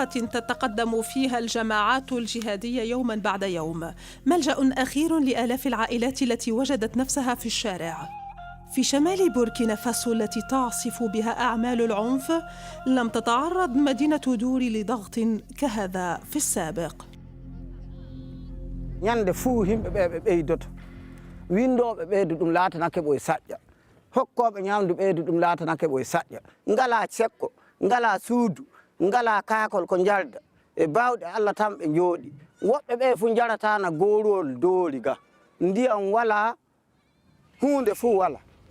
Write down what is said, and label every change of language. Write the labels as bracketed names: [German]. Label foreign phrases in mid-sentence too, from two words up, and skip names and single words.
[Arabic] تتقدم فيها الجماعات الجهادية يوما بعد يوم، ملجأ أخير لآلاف العائلات التي وجدت نفسها في الشارع. في شمال بوركينا فاسو التي تعصف بها أعمال العنف، لم تتعرض مدينة دوري لضغط كهذا في السابق. [Fula] hokkoɓe ñamdu ɓeydu ɗum laatanake ɓoye saƴƴa ngala cekko ngala suudu ngala kakol ko jalda e bawɗe Allah tan ɓe jooɗi. woɓɓe ɓe fu jaratana gorol dooli ga, ndiyam wala, hunde fu wala.